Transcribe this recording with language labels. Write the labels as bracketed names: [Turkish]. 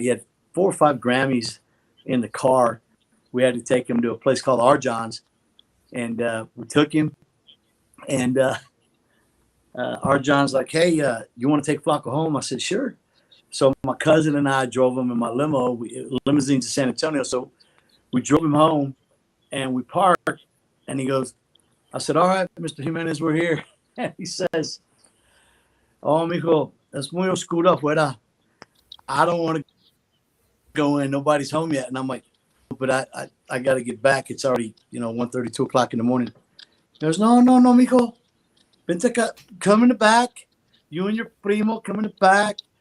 [English] He had 4 or 5 Grammys in the car. We had to take him to a place called Arjohn's, and we took him, and Arjohn's like, "Hey, you want to take Flacco home?" I said, "Sure." So my cousin and I drove him in my limousine to San Antonio. So we drove him home, and we parked, and he goes, I said, "All right, Mr. Jimenez, we're here." And he says, [Spanish] "Oh, mijo, es muy oscuro afuera. [English] I don't want to go in. Nobody's home yet." And I'm like, "But I got to get back. It's already, 1:30, 2 o'clock in the morning." He goes, [Spanish] No, mijo. Vente acá. [English] Come in the back. You and your primo, come in the back.